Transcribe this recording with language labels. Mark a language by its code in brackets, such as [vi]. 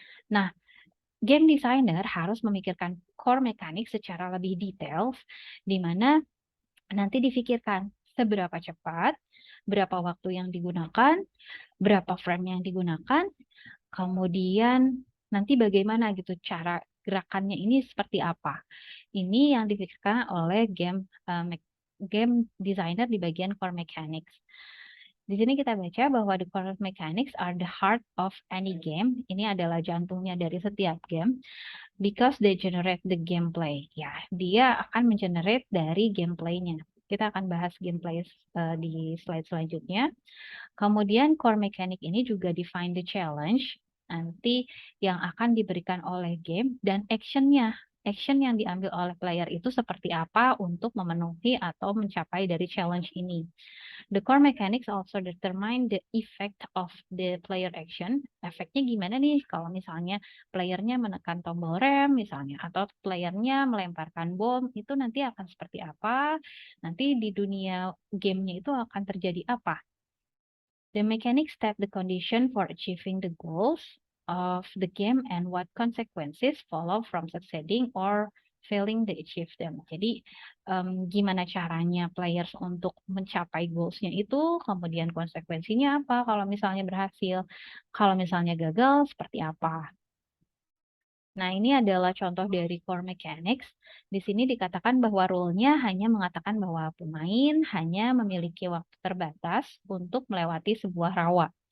[id] Nah, game designer harus memikirkan core mechanics secara lebih detail, di mana nanti difikirkan seberapa cepat, berapa waktu yang digunakan, berapa frame yang digunakan, kemudian nanti bagaimana gitu cara gerakannya ini seperti apa. Ini yang difikirkan oleh game designer di bagian core mechanics. Di sini kita baca bahwa [en] the core mechanics are the heart of any game. [id] Ini adalah jantungnya dari setiap game. [en] Because they generate the gameplay. [id] Ya, dia akan mengenerate dari gameplaynya. Kita akan bahas gameplay di slide selanjutnya. Kemudian core mechanic ini juga [en] define the challenge [id] nanti yang akan diberikan oleh game dan actionnya. action yang diambil oleh player itu seperti apa untuk memenuhi atau mencapai dari challenge ini. [en] The core mechanics also determine the effect of the player action. [id] Efeknya gimana nih kalau misalnya playernya menekan tombol rem misalnya, atau playernya melemparkan bom, itu nanti akan seperti apa, nanti di dunia gamenya itu akan terjadi apa. [en] The mechanics set the condition for achieving the goals of the game and what consequences follow from succeeding or failing to achieve them. [id] Jadi gimana caranya players untuk mencapai goals-nya itu, kemudian konsekuensinya apa kalau misalnya berhasil, kalau misalnya gagal seperti apa. Nah, ini adalah contoh dari core mechanics. Di sini dikatakan bahwa rule-nya hanya mengatakan bahwa pemain hanya memiliki waktu terbatas untuk melewati sebuah rawa.